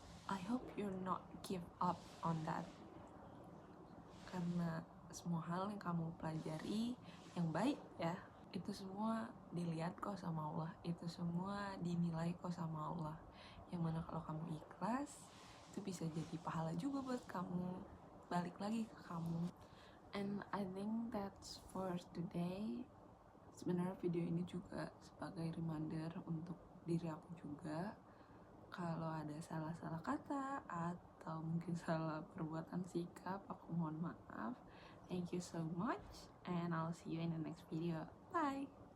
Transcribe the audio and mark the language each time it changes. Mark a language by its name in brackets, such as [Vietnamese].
[English] I hope you're not give up on that, [Indonesian] karena semua hal yang kamu pelajari yang baik ya, itu semua dilihat kok sama Allah, itu semua dinilai kok sama Allah. Yang mana kalau kamu ikhlas, itu bisa jadi pahala juga buat kamu, balik lagi ke kamu. [English] And I think that's for today. [Indonesian] Sebenarnya video ini juga sebagai reminder untuk diri aku juga, kalau ada salah-salah kata atau mungkin salah perbuatan sikap, aku mohon maaf. [English] Thank you so much and I'll see you in the next video. Bye.